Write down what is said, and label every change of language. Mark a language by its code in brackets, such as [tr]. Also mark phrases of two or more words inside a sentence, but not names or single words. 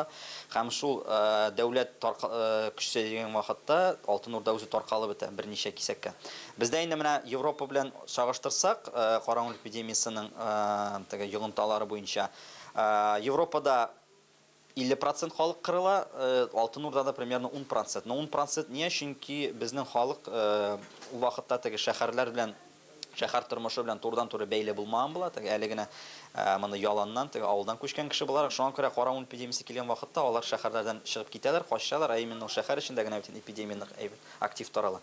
[tt] Һәм шул дәүләт көчсә дигән вакытта Алтын Урда үзе таркалып бетә берничә кисәккә. Бездә инде менә Европа белән чагыштырсак, Карамул эпидемиясенең теге йогынталары буенча Европада 50% халык кырыла, Алтын Урдада примерно 10%. [ru] Но 10% не, [tt] чөнки безнең халык ул вакытта теге шәһәрләр белән шәһәр тормышы белән турыдан-туры бәйле булмаган була. Теге әле генә моны яланнан, теге авылдан күчкән кеше буларак, шуңа күрә Карамул эпидемиясе килгән вакытта алар шәһәрләрдән чыгып китәләр, качалар, именно шәһәр эчендә генә бөтен эпидемияның актив тарала.